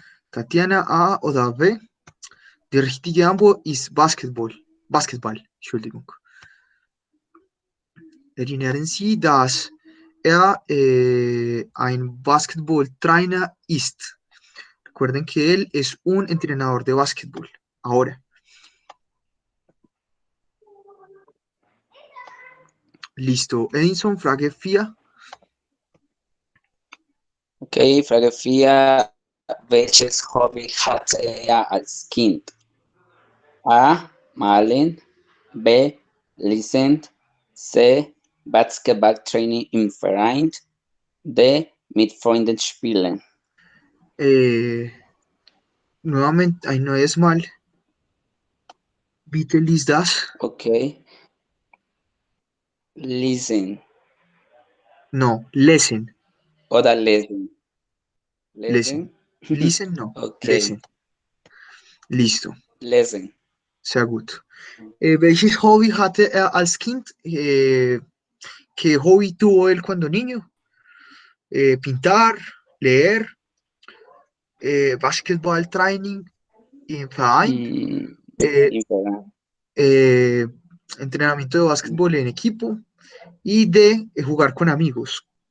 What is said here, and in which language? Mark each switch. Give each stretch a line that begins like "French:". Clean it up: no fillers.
German: Tatiana, A oder B? Die richtige Antwort ist Basketball. Entschuldigung. Erinnern Sie, dass er ein Basketballtrainer ist.
Spanish: Recuerden que él es un entrenador de básquetbol. Ahora.
German: Listo. Edinson, Frage 4. Okay, Frage 4. Welches Hobby hatte er als Kind? A. Malen. B. Lesen. C. Basketballtraining im Verein. D. Mit Freunden spielen.
Spanish: Nuevamente, ahí no es mal.
German: Bitte lies das. Okay. Lesen. No, lesen. Oder lesen. Lesen. Listen, no. Okay. Lesen. Listo. Lesen. Sehr gut. Welches Hobby hatte er als Kind?
Spanish: ¿Qué hobby tuvo él cuando niño? Pintar, leer,
German: Basketball Training im Verein, Infernal.
Spanish: entrenamiento de básquetbol en equipo y D, jugar con amigos.